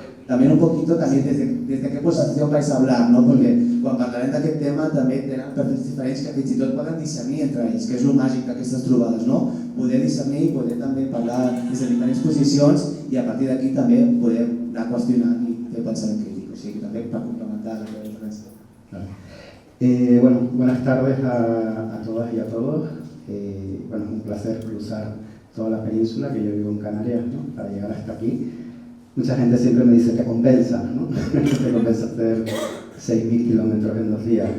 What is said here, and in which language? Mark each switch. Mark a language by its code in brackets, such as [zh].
[es] También un poquito también desde qué posición vais a hablar, ¿no? [ca] Porque quan parlarem d'aquest tema també tenen perfils diferents que fins i tot poden discernir entre ells, que és el màgic d'aquestes trobades, no? Poder discernir i poder també parlar des de diferents posicions i a partir d'aquí també poder anar qüestionant i fer pensament crític, o sigui, també per complementar la teva referència. [es] Bueno, buenas tardes a todas y a todos. Bueno, es un placer cruzar toda la península, que yo vivo en Canarias, ¿no? Para llegar hasta aquí. Mucha gente siempre me dice, te compensa, ¿no? Te compensa hacer 6.000 kilómetros en 2 días.